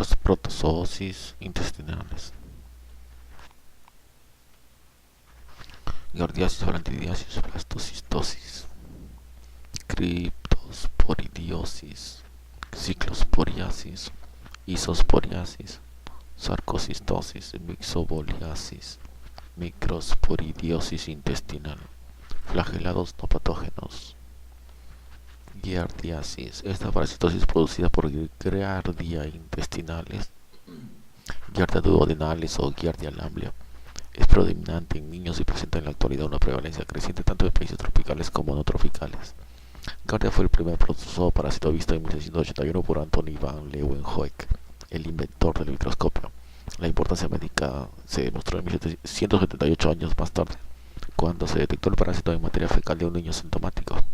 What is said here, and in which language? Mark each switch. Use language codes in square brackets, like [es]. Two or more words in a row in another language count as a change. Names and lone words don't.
[es] Protozoosis intestinales. Giardiasis, flantidiasis, blastocistosis, criptosporidiosis, ciclosporiasis, isosporiasis, sarcocistosis, mixoboliasis, microsporidiosis intestinal, flagelados no patógenos. Giardiasis, esta parasitosis producida por Giardia intestinales, Giardia duodenales o Giardia lamblia, es predominante en niños y presenta en la actualidad una prevalencia creciente tanto en países tropicales como no tropicales. Giardia fue el primer protozoo parásito visto en 1681 por Anthony van Leeuwenhoek, el inventor del microscopio. La importancia médica se demostró en 1778 años más tarde, cuando se detectó el parásito en materia fecal de un niño sintomático.